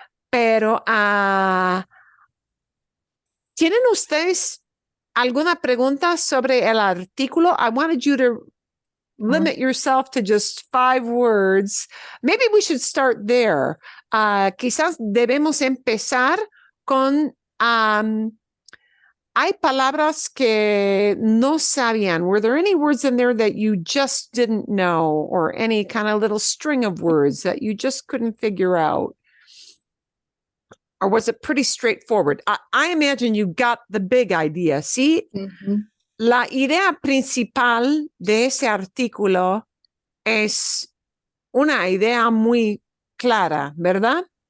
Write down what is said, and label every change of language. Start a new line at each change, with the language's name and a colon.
Spanish: Pero, ¿tienen ustedes alguna pregunta sobre el artículo?
English: I wanted you to limit yourself to just 5 words. Maybe we should start there.
Spanish: Quizás debemos empezar con hay palabras que no sabían.
English: Were there any words in there that you just didn't know, or any kind of little string of words that you just couldn't figure out? Or was it pretty straightforward? I imagine you got the big idea,
Spanish: ¿sí? La idea principal de ese artículo es una idea muy clara, ¿verdad?